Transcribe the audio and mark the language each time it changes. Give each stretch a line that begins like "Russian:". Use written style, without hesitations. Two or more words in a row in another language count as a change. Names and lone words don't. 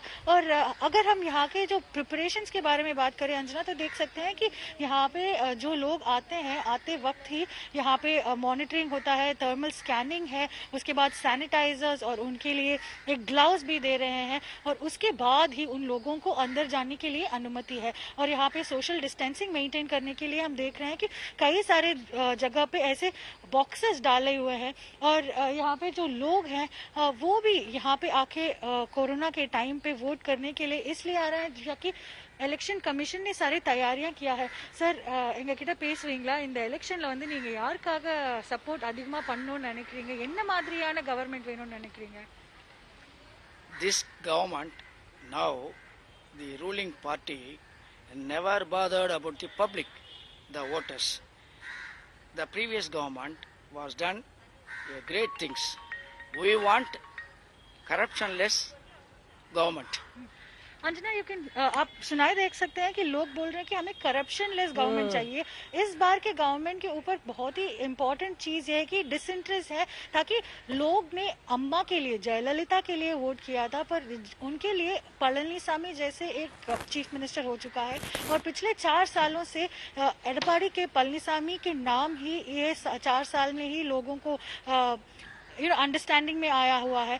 Hindi: और अगर हम यहाँ के जो प्रिपरेशंस के बारे में बात करें अंजना, तो देख सकते हैं कि यहाँ पे जो लोग आते हैं, आते वक्त ही यहाँ पे मॉनिटरिंग होता है,
English: thermal scanning
Hindi: है, उसके बाद सैनिटाइजर्स और उनके लिए एक ग्लव्स भी दे रहे हैं और उसके बाद ही उन लोगों को अंदर जाने के लिए अनुमति है। और यहाँ पे
English: social distancing maintain
Hindi: करने के लिए हम देख रहे हैं कि कई सारे जगह पे ऐसे बॉक्सेस डाले हुए हैं और यहाँ पे जो लोग हैं वो भी यहाँ पे आके कोरोना के टाइम पे वोट करने के लिए इसलिए आ रहे हैं कि
English: election commission
Hindi: सारी तैयारियां किया है।
Tamil: சார், எங்ககிட்ட பேசுவீங்களா? இந்த எலெக்ஷன்ல வந்து நீங்க யாருக்காக சப்போர்ட் அதிகமா பண்ணணும்னு நினைக்கிறீங்க? என்ன மாதிரியான கவர்மெண்ட் வேணும்னு நினைக்கிறீங்க?
English: This government, now the ruling party, never bothered about the public, the voters. The previous government was done great things. We want corruptionless government.
Hindi: अंजना,
English: you can,
Hindi: आप सुनाई देख सकते हैं कि लोग बोल रहे हैं कि हमें
English: corruption less government
Hindi: चाहिए। इस बार के गवर्नमेंट के ऊपर बहुत ही इम्पोर्टेंट चीज है कि डिसइंटरेस्ट है, ताकि लोग ने अम्मा के लिए, जयललिता के लिए वोट किया था, पर उनके लिए पलनीसामी जैसे एक
English: chief minister
Hindi: हो चुका है और पिछले 4 सालों से एडपाड़ी के पलनीसामी के नाम ही ये 4 साल में ही लोगों को अंडरस्टैंडिंग में आया हुआ है।